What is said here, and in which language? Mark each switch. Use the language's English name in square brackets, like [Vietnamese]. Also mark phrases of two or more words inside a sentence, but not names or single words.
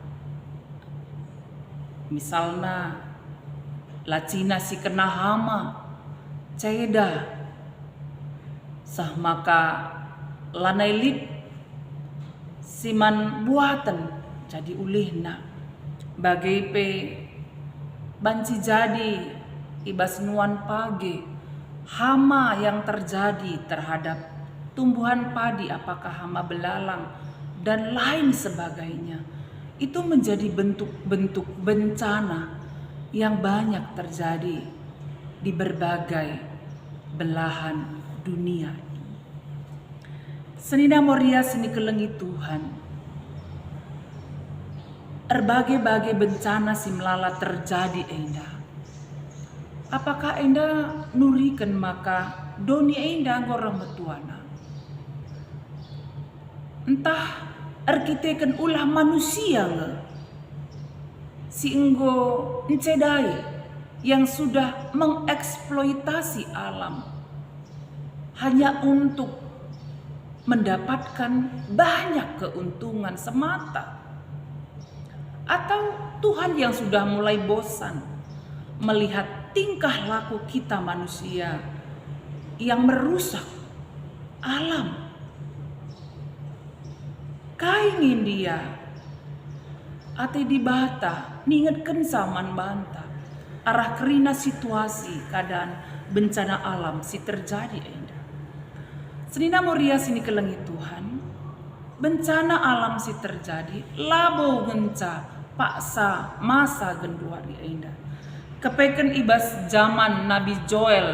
[Batak Karo] misalna lacina si kena hama ceda sah maka lanai lip siman buatan jadi ulihna bagai pe banci jadi ibas nuan pagi [Indonesian] hama yang terjadi terhadap tumbuhan padi apakah hama belalang dan lain sebagainya itu menjadi bentuk-bentuk bencana yang banyak terjadi di berbagai belahan dunia. [Batak Karo] Senina Moria seni kelengi Tuhan [Indonesian] berbagai-bagai bencana [Batak Karo] si melala terjadi enda. Apakah enda nurikan maka doni enda ngorang betuana? Entah arkiteken ulah manusia nge si enggo encedai [Indonesian] yang sudah mengeksploitasi alam hanya untuk mendapatkan banyak keuntungan semata. Atau Tuhan yang sudah mulai bosan melihat tingkah laku kita manusia yang merusak alam. [Batak Karo] Kaingin dia ati dibata ningetken saman banta arah kerina [Indonesian] situasi keadaan bencana alam [Batak Karo] si terjadi enda. Senina Moria sini kelengi Tuhan [Indonesian] bencana alam [Batak Karo] si terjadi labo genca paksa masa genduari enda kepeken ibas zaman Nabi Joel